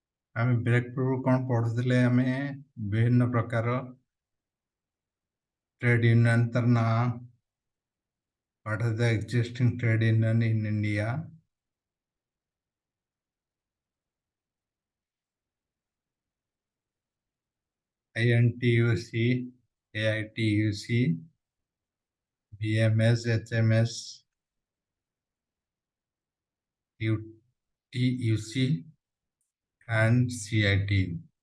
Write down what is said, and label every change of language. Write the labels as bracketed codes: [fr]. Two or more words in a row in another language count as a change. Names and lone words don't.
[or] ଆମେ ବ୍ରେକ୍ ପୂର୍ବରୁ କ'ଣ ପଢ଼ୁଥିଲେ? ଆମେ ବିଭିନ୍ନ ପ୍ରକାର [en] trade union [or] ତାର ନାଁ, [en] what are the existing trade union in India, INTUC, AITUC, BMS, HMS, UTUC, and CIT.